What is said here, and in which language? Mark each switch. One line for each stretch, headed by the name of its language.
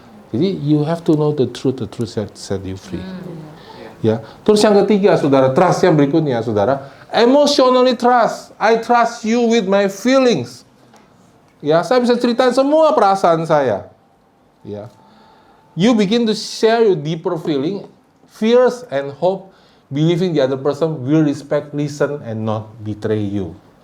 Indonesian: Jadi
English: you have to know the truth set you free. Ya.
Indonesian: Terus yang ketiga, saudara, trust yang berikutnya, saudara,
English: emotionally trust. I trust you with my feelings.
Indonesian: Ya, saya bisa ceritain semua perasaan saya. Ya.
English: You begin to share your deeper feeling, fears and hope, believing the other person will respect, listen and not betray you.